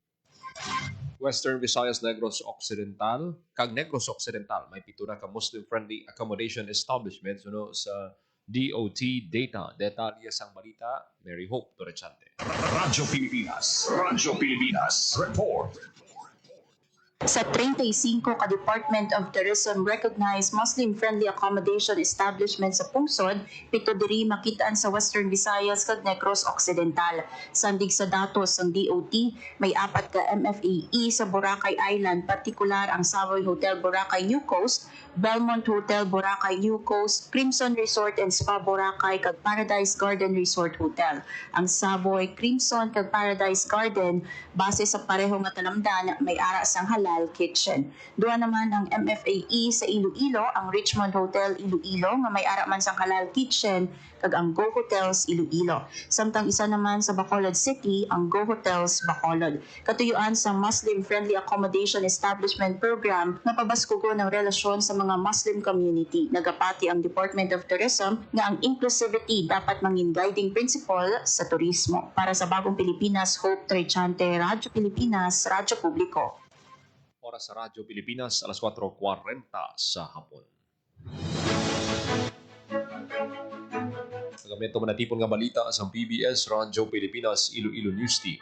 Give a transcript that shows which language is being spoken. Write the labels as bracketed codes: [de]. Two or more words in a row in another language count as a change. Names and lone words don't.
[hil] Western Visayas Negros Occidental, kag Negros Occidental, may 7 ka [en] Muslim-friendly accommodation establishments [hil] sa DOT data. Detalye sang balita, Mary Hope Torrechante. Radyo Pilipinas. Radyo Pilipinas. Report. Sa 35 ka Department of Tourism [en] recognized Muslim-friendly accommodation establishment [hil] sa Pungsod, 7 diri makitaan sa Western Visayas kag Negros Occidental. Sandig sa datos ng DOT, may 4 ka MFAE sa Boracay Island, partikular ang Savoy Hotel Boracay New Coast, Belmont Hotel Boracay New Coast, Crimson Resort and Spa Boracay kag Paradise Garden Resort Hotel. Ang Savoy, Crimson kag Paradise Garden base sa pareho nga talamdan may ara sang [en] halal kitchen. [hil] Duha naman ang MFAE sa Iloilo, ang Richmond Hotel Iloilo nga may ara man sang [en] halal kitchen [hil] kag ang Go Hotels Iloilo. Samtang isa naman sa Bacolod City, ang Go Hotels Bacolod. Katuyuan sa Muslim Friendly Accommodation Establishment Program nga pabaskugo ng relasyon sa mga [en] Muslim community. [hil] Nagapati ang Department of Tourism nga ang inclusivity dapat mangin [en] guiding principle [hil] sa turismo. Para sa Bagong Pilipinas, Hope Torrechante, Radyo Pilipinas, Radyo Publiko. Oras sa Radyo Pilipinas, alas 4:40 sa hapon. Nagamento manatipon nga balita sa PBS Radyo Pilipinas Iloilo News Team.